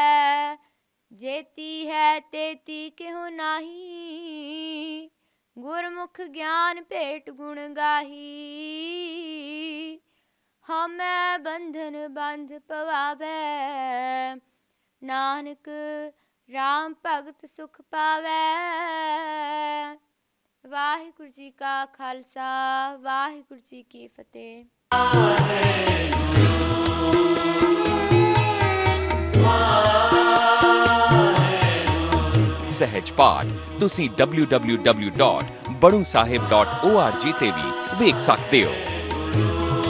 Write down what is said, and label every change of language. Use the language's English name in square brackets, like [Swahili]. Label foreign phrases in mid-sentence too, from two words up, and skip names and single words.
[Punjabi] ਜੇਤੀ ਹੈ ਤੇਤੀ ਕੇਹੂ ਨਾਹੀ, ਗੁਰਮੁਖ ਗਿਆਨ ਭੇਟ ਗੁਣ ਗਾਹੀ। ਹਉ ਮੈਂ ਬੰਧਨ ਬੰਧ ਪਵਾਵੈ, ਨਾਨਕ ਰਾਮ ਭਗਤ ਸੁਖ ਪਾਵੈ। ਵਾਹਿਗੁਰੂ ਜੀ ਕਾ ਖ਼ਾਲਸਾ, ਵਾਹਿਗੁਰੂ ਜੀ ਕੀ ਫ਼ਤਿਹ। ਸਹਜ ਪਾਠ ਤੁਸੀਂ www.badusahib.org ਤੇ ਵੀ ਵੇਖ ਸਕਦੇ ਹੋ।